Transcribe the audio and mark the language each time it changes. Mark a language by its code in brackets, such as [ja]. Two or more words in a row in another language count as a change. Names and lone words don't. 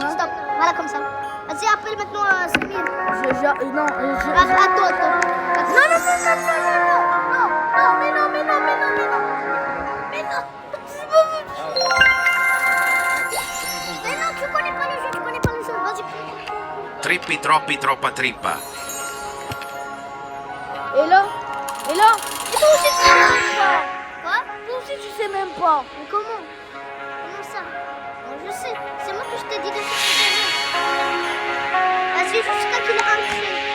[fr] Stop. Voilà, comme ça. Vas-y, appelle maintenant Samir. Non, Attends. Mais non, tu connais pas le jeu. Vas-y. Trippi troppi troppa trippa. Et là, Et toi aussi, tu sais même pas. Quoi? toi aussi tu sais même pas. Mais comment? Comment ça? Bon, je sais. C'est moi que je t'ai dit de faire ce jeu. Vas-y, jusqu'à qu'il est entré.